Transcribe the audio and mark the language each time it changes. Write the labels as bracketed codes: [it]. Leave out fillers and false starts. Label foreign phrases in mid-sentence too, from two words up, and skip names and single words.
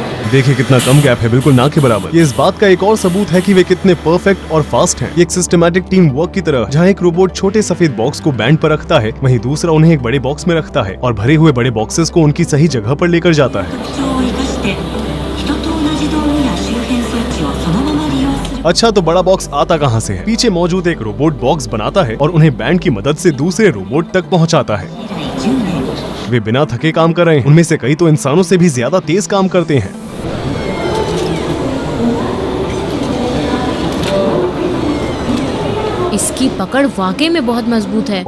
[hi] देखिए कितना कम गैप है, बिल्कुल ना के बराबर। ये इस बात का एक और सबूत है कि वे कितने परफेक्ट और फास्ट हैं। ये एक [en] systematic team work [hi] की तरह, जहाँ एक रोबोट छोटे सफेद बॉक्स को बैंड पर रखता है, वहीं दूसरा उन्हें एक बड़े बॉक्स में रखता है और भरे हुए बड़े बॉक्सेस को उनकी सही जगह पर लेकर जाता है। [ja] 特徴を生かして人と同じ道具や周辺装置をそのまま利用する [hi] अच्छा, तो बड़ा बॉक्स आता कहाँ से है? पीछे मौजूद एक रोबोट बॉक्स बनाता है और उन्हें बैंड की मदद से दूसरे रोबोट तक पहुँचाता है। [ja] 以来10年 [hi] वे बिना थके काम कर रहे हैं। उनमें से कई तो इंसानों से भी ज्यादा तेज काम करते हैं। इसकी पकड़ वाकई में बहुत मजबूत है।